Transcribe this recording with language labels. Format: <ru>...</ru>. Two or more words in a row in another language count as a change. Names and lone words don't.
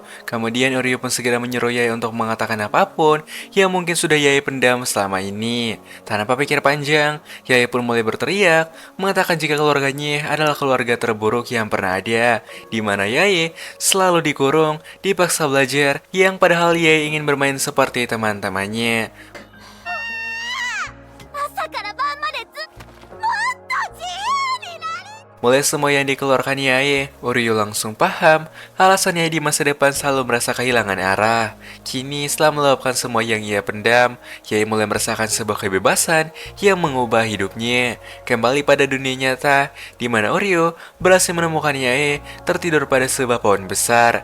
<id>Kemudian Oryo pun segera menyuruh Yae untuk mengatakan apapun yang mungkin sudah Yae pendam selama ini. Tanpa pikir panjang, Yae pun mulai berteriak, mengatakan jika keluarganya adalah keluarga terburuk yang pernah ada, di mana Yae selalu dikurung, dipaksa belajar, yang padahal Yae ingin bermain seperti teman-temannya.</id> <ja>朝から晩までもっと自由になり</ja> <id>Mulai semua yang dikeluarkan Yae, Oryo langsung paham alasannya di masa depan selalu merasa kehilangan arah. Kini setelah meluapkan semua yang ia pendam, Yae mulai merasakan sebuah kebebasan yang mengubah hidupnya. Kembali pada dunia nyata, di mana Oryo berhasil menemukan Yae tertidur pada sebuah pohon besar.</id>